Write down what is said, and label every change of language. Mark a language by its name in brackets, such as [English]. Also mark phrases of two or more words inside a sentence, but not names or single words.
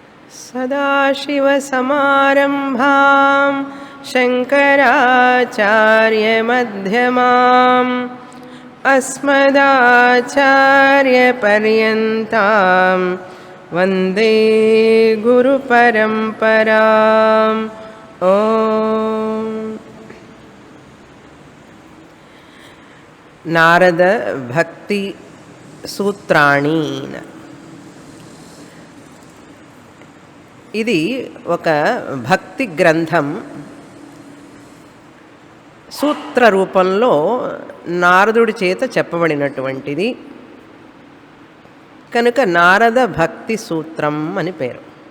[Sanskrit] सदाशिवसमारम्भां शङ्कराचार्यमध्यमाम् अस्मदाचार्यपर्यन्तां वन्दे गुरुपरम्पराम् ॐ नारद भक्ति सूत्राणि [Telugu] ఇది ఒక భక్తి గ్రంథం. సూత్ర రూపంలో నారదుడి చేత చెప్పబడినటువంటిది కనుక నారద భక్తి సూత్రం అని పేరు.